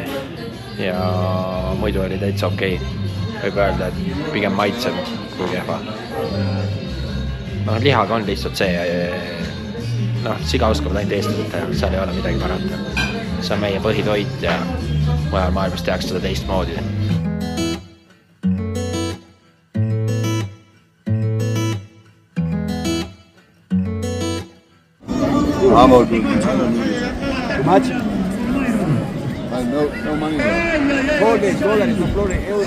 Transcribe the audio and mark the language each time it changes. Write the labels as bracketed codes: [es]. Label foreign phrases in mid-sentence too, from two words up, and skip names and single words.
[et] Ja muidu oli täitsa okei. Võib öelda, et pigem maitseb kui kehva. Lihaga on lihtsalt see, siga oskavad ainult eestlased teha, seal ei ole midagi parata. See on meie põhitoit ja mujal maailmas tehakse seda teistmoodi. [en] I'm all good. Too much? No money. $4, no euros.